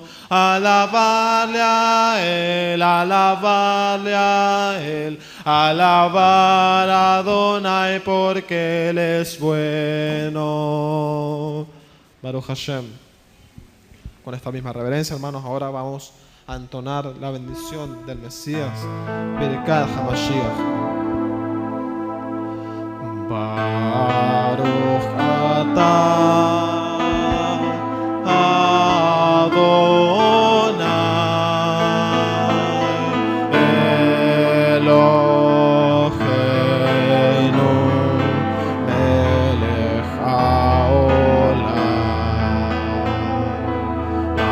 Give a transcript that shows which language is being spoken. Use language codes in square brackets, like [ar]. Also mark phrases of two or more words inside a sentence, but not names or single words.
[es] Alabarle a Él, alabarle a Él. Alabar a Adonai porque Él es bueno. [he] ברוך השם. [es] Con esta misma reverencia, hermanos, ahora vamos a entonar la bendición del Mesías. [he] ברכת המשיח. ברוך אתה אדני אלהינו מלך העולם.